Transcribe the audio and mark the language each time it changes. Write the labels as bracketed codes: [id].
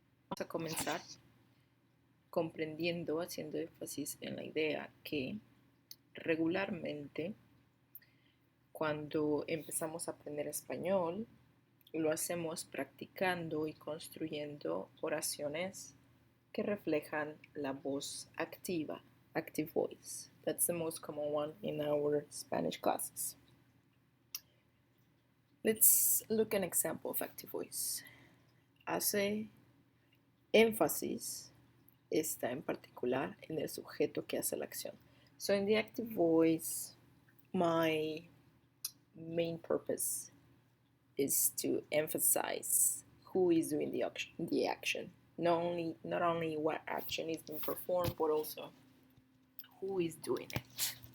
[es] Vamos a comenzar comprendiendo, haciendo énfasis en la idea que regularmente cuando empezamos a aprender español, lo hacemos practicando y construyendo oraciones que reflejan la voz activa, [en] active voice. That's the most common one in our Spanish classes. Let's look at an example of active voice. [es] Hace énfasis, está en particular en el sujeto que hace la acción. [en] So in the active voice, my main purpose is to emphasize who is doing the action. Not only what action is being performed, but also who is doing it.